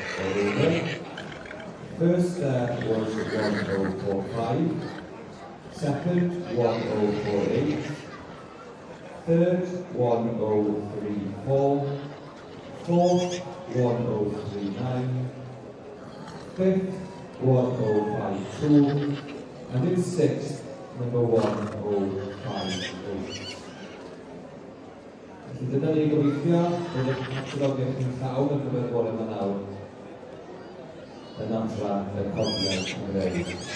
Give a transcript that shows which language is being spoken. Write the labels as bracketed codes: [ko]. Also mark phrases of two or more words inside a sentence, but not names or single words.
[en] First was 1045, second 1048, third 1034, fourth 1039, fifth 1052, and in sixth number 1058. [cy] Dyna ni gobeithio bod eich catalogaeth chi'n llawn ar gyfer bore yma nawr yn adran y cofiau Cymreig.